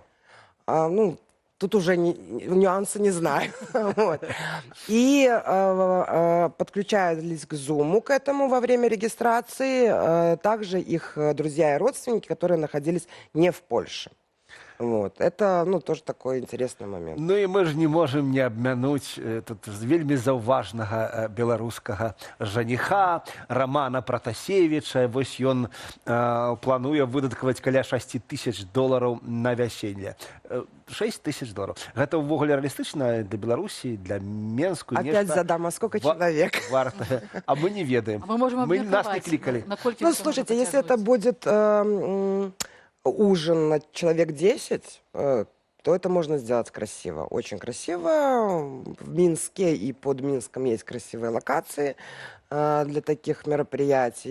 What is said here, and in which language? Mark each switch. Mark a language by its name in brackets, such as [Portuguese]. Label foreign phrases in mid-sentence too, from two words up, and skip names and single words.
[Russian] Тут уже нюансы не знаю. Вот. И подключались к Zoom к этому во время регистрации также их друзья и родственники, которые находились не в Польше. Вот. Это, тоже такой интересный момент. Ну и мы же не можем не обмянуть тут [Belarusian] вельми заўважнага беларускага жаніха Романа Протасевича. Вось ён плануе выдаткаваць каля $6000 на вяселле. $6000. Гэта ўвогуле реалістычна для Беларусі, для Менску? [Russian] Опять задам, а сколько человек? [Belarusian] Варта. А мы не ведаем. [Russian] Мы нас не кликали. Ну, слушайте, если это будет ужин на человек 10, то это можно сделать красиво, очень красиво. В Минске и под Минском есть красивые локации для таких мероприятий.